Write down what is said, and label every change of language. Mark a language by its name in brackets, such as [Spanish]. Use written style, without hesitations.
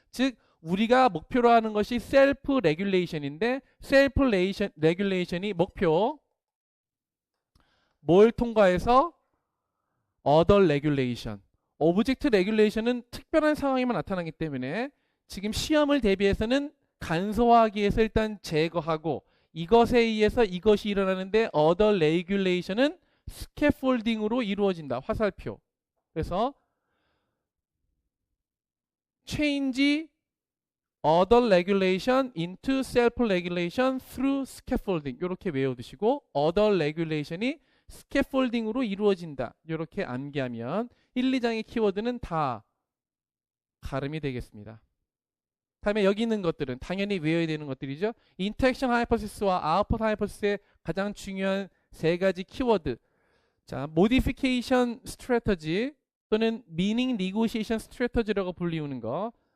[Korean] 즉 우리가 목표로 하는 것이 셀프 레귤레이션인데 셀프 레귤레이션이 목표 뭘 통과해서 other regulation. 오브젝트 레귤레이션은 특별한 상황에만 나타나기 때문에 지금 시험을 대비해서는 간소화하기 위해서 일단 제거하고 이것에 의해서 이것이 일어나는데 other regulation은 스캐폴딩으로 이루어진다. 화살표. 그래서 [English] change other regulation into self-regulation through scaffolding [Korean] 이렇게 외워두시고 other regulation이 scaffolding으로 이루어진다. 이렇게 암기하면 1, 2장의 키워드는 다 가름이 되겠습니다. 다음에 여기 있는 것들은 당연히 외워야 되는 것들이죠. Interaction Hypothesis와 Output Hypothesis의 가장 중요한 3가지 키워드. 자, Modification Strategy 또는 Meaning Negotiation Strategy라고 불리우는 거.